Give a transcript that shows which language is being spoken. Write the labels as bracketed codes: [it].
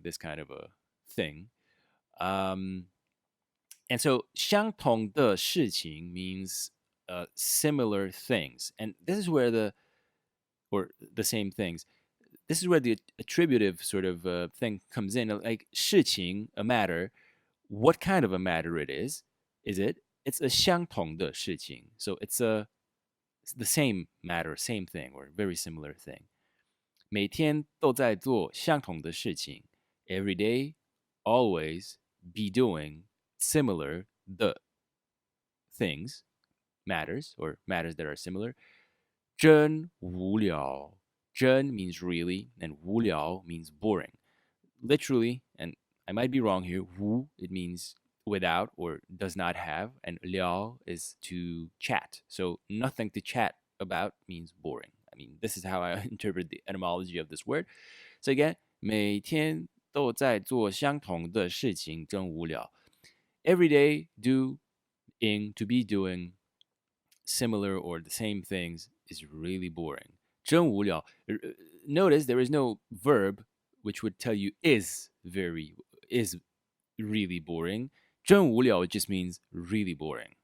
[en] This kind of a thing. And so [zh] 相同的事情 [en] means similar things, and this is where the same things. This is where the attributive sort of thing comes in. Like 事情, a matter. What kind of a matter it is it? It's a [zh] 相同的事情. [en] So it's the same matter, same thing, or very similar thing. [zh] 每天都在做相同的事情. [en] Every day, always, be doing similar, the things, matters, or matters that are similar. [zh] 真无聊. [en] 真 means really, and 无聊 means boring. Literally, and I might be wrong here, 无 it means without or does not have, and 聊 is to chat. So nothing to chat about means boring. I mean, this is how I interpret the etymology of this word. [zh] So again, 每天都在做相同的事情，真无聊. [en] Every day doing, to be doing similar or the same things is really boring. [zh] 真无聊. [en] Notice there is no verb which would tell you is really boring. [zh] 真无聊 [en] just means really boring.